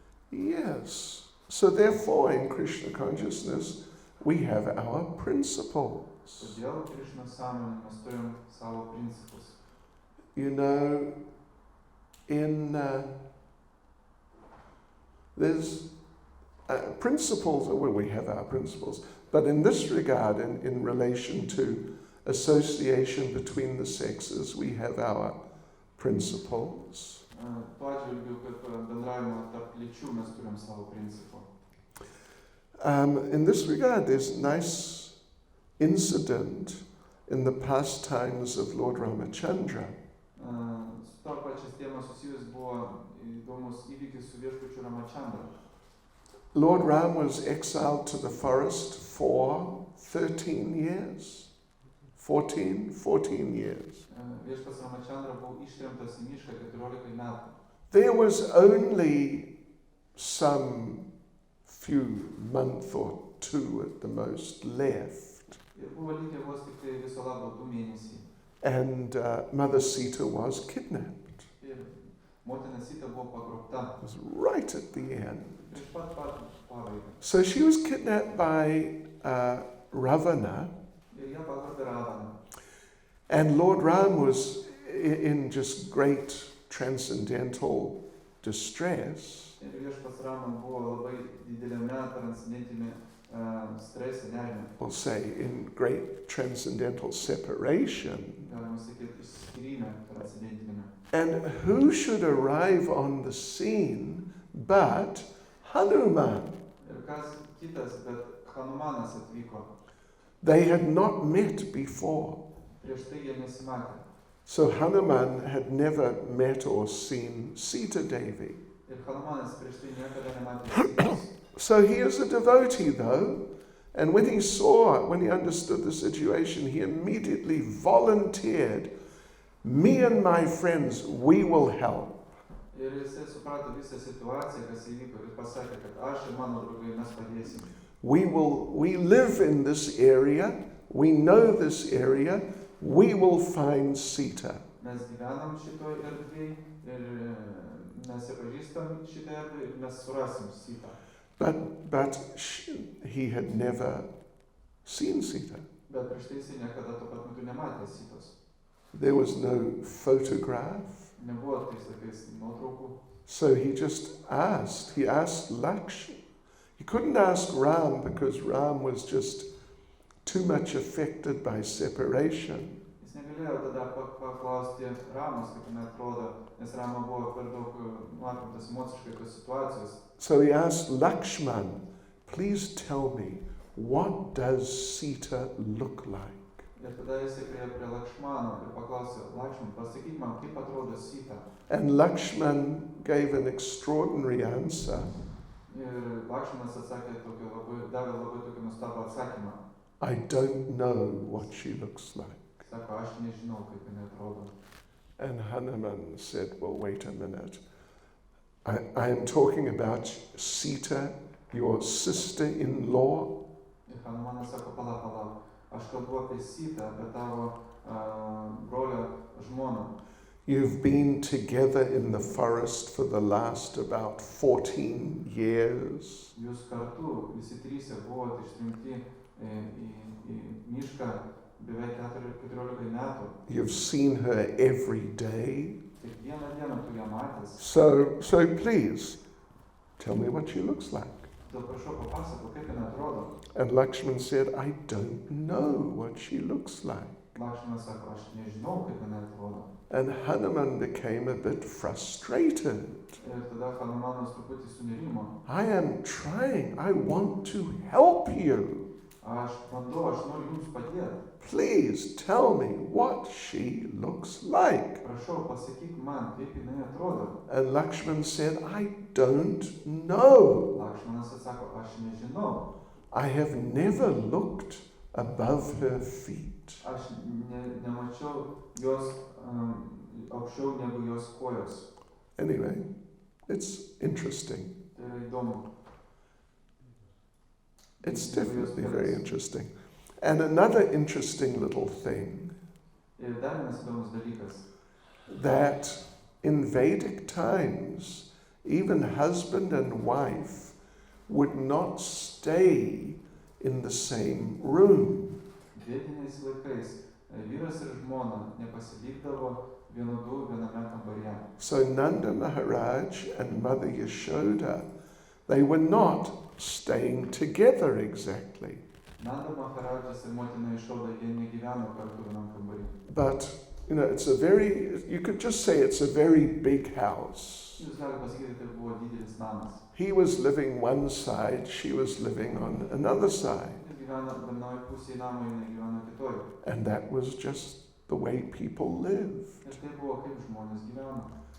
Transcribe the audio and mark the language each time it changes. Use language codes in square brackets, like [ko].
[en] Yes. So therefore, in Krishna consciousness, we have our principles. [lt] Todėl Krišnos sąmonėje mes turim savo principus. [en] You know, there's principles, well, we have our principles, but in this regard, in relation to association between the sexes, we have our principles. [lt] Tuo atžvilgiu, kad bendravimo tarp lyčių mes turim savo principų. [en] In this regard, there's a nice incident in the pastimes of Lord Ramachandra. [lt] Su to pačias tėmas susijus buvo įdomus įvykis su viešpačiu Ramachandra. [en] Lord Ram was exiled to the forest for 13 years. 14 years. [lt] Viešpas Ramachandra buvo ištremtas į mišką 14 metų. [en] There was only some few month or two at the most left. [lt] Ir buvo likę vos tik tai viso labo 2 mėnesiai. [en] And Mother Sita was kidnapped. [lt] Ir motina Sita buvo pagrobta. [en] It was right at the end. [lt] Prieš pat pabaigą. [en] So she was kidnapped by Ravana. [lt] Ir ją pagrobė Ravana. [en] And Lord Ram was in just great transcendental distress. [lt] Ir viešpas Rama buvo labai dideliame transcendentinėme strese, nerime. [en] We'll say in great transcendental separation. [lt] Galima sakyti, išskyrime transcendentinėme. [en] And who should arrive on the scene but Hanuman? [lt] Ir kas kitas, bet Hanumanas atvyko. [en] They had not met before. [lt] Prieš tai jie nesimatė. [en] So Hanuman had never met or seen Sita Devi. [lt] Ir Hanumanas prieš tai niekada nematė Sitos. [en] So he is a devotee though, and when he understood the situation, he immediately volunteered, me and my friends, we will help. [lt] Ir jisai suprato visą situaciją, kas įvyko, ir pasakė, kad aš ir mano draugai mes padėsim. [en] We live in this area, we know this area, we will find Sita. [lt] Mes gyvenam šitoj erdvėj ir mes pažįstam šitą erdvę ir mes surasim Sitą. [en] But he had never seen Sita. [lt] Bet prieš tai jisai niekada tuo pat metu nematė Sitos. [en] There was no photograph. [lt] Nebuvo tais laikais nuotraukų. [en] So he just asked. He asked Lakshmi. He couldn't ask Ram because Ram was just too much affected by separation. [lt] Jis negalėjo tada paklausti Ramos, kaip jinai atrodo, nes Rama buvo per daug apimtas emociškai tos situacijos. [en] So he asked Lakshman, please tell me, what does Sita look like? [lt] Ir tada jisai priėjo prie Lakšmano ir paklausė, Lakšman, pasakyk man, kaip atrodo Sita. [en] And Lakshman gave an extraordinary answer. [lt] Ir Lakšmanas atsakė davė labai tokį nuostabų atsakymą. [en] I don't know what she looks like. [lt] Sako, aš nežinau, kaip jinai atrodo. [en] And Hanuman said, well, wait a minute. I am talking about Sita, your sister-in-law. [lt] Ir Hanumanas sako, palauk. Aš kalbu apie Sitą, apie tavo brolio žmoną. [en] You've been together in the forest for the last about 14 years. [lt] Jūs kartu, visi trys buvote išrinkti į mišką beveik 14 metų. [en] You've seen her every day. [lt] Kiekvieną dieną tu ją matęs. [en] So please, tell me what she looks like. [lt] Todėl prašau papasakok, kaip jinai atrodo. [en] And Lakshman said, I don't know what she looks like. [lt] Lakšmana sako, aš nežinau, kaip jinai atrodo. [en] And Hanuman became a bit frustrated. [lt] Ir tada Hanumanas truputį sunerimo. [en] I am trying, I want to help you. [lt] Aš bandau, aš noriu jums padėti. [en] Please tell me what she looks like. [lt] Prašau, pasakyk man, kaip jinai atrodo. [en] And Lakshman said, I don't know. [lt] Lakšmanas atsako, aš nežinau. [en] I have never looked above her feet. [lt] Aš nemačiau jos aukščiau negu jos kojos. [en] Anyway, it's interesting. [lt] Tai yra įdomu. [en] It's definitely very interesting. And another interesting little thing, [lt] Ir dar vienas įdomus dalykas, [en] that in Vedic times, even husband and wife would not stay in the same room. [lt] Vediniais laikais vyras ir žmona nepasilikdavo vienodų viename kambaryje. [en] So Nanda Maharaj and Mother Yashoda, they were not staying together exactly. [lt] Nanda Maharajas ir motina Yashoda, jie negyveno kartu vienam kambaryje. [en] But, you know, it's a very, you could just say it's a very big house. [lt] Jūs galite pasakyti, tai buvo didelis namas. [en] He was living one side, she was living on another side. [lt] Jis gyveno vienoje pusėje namo, jinai gyveno kitoje. [en] And that was just the way people lived. [lt] Ir tai buvo, kaip žmonės gyveno.